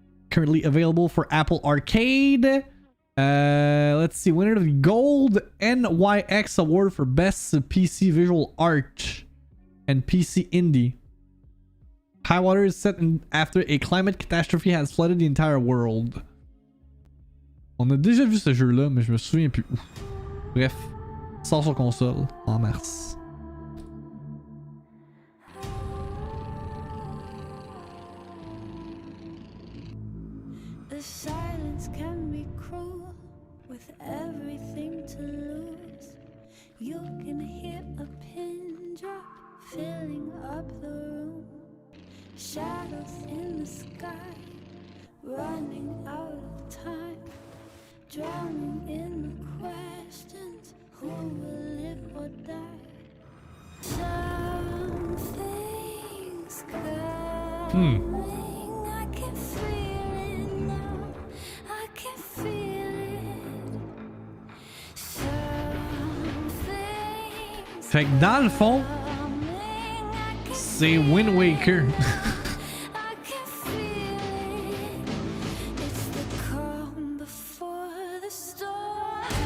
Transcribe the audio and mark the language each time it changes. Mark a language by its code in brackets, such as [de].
[en] Currently available for Apple Arcade. Let's see, winner of the Gold NYX Award for Best PC Visual Art and PC Indie. Highwater is set after a climate catastrophe has flooded the entire world. [fr] On a déjà vu ce jeu-là, mais je me souviens plus où. Bref, sort sur console en mars. [en] The silence can be cruel with everything to lose. You can hear a pin raindrop filling up the room. Shadows in the sky, running out of time, drowning in the questions, who will live or die? Something's coming, I can feel it now, I can feel it. Something's [fr] Fait que dans le fond, c'est Wind Waker. [en] I can feel it. It's the calm before the storm.